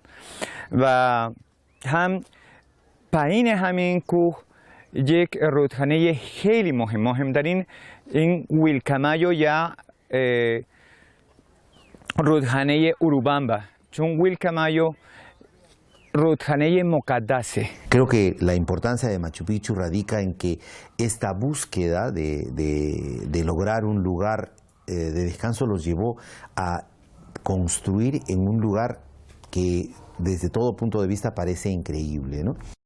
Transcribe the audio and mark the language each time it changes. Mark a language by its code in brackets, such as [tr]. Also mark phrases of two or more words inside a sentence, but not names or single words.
[fa] و هم پایین همین کوه یک رودخانه خیلی مهمترین این ویلکامایو یا رودخانه اوروبامبا، چون ویلکامایو رودخانه مقدسه. [es] Creo que la importancia de Machu Picchu radica en que esta búsqueda de lograr un lugar de descanso los llevó a construir en un lugar que desde todo punto de vista parece increíble, ¿no?